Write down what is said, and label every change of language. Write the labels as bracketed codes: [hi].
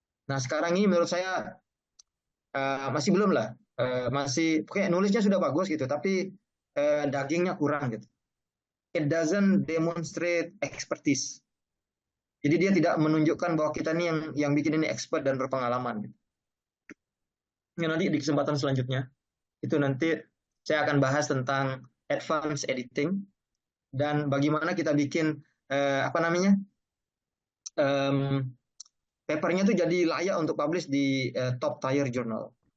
[id] Nah, sekarang ini menurut saya masih belum lah. Masih kayak nulisnya sudah bagus gitu, tapi dagingnya kurang gitu. [en] It doesn't demonstrate expertise. [id] Jadi dia tidak menunjukkan bahwa kita ini yang bikin ini expert dan berpengalaman. Gitu. Ya, nanti di kesempatan selanjutnya itu nanti saya akan bahas tentang advanced editing dan bagaimana kita bikin apa namanya papernya tuh jadi layak untuk publish di top tier journal.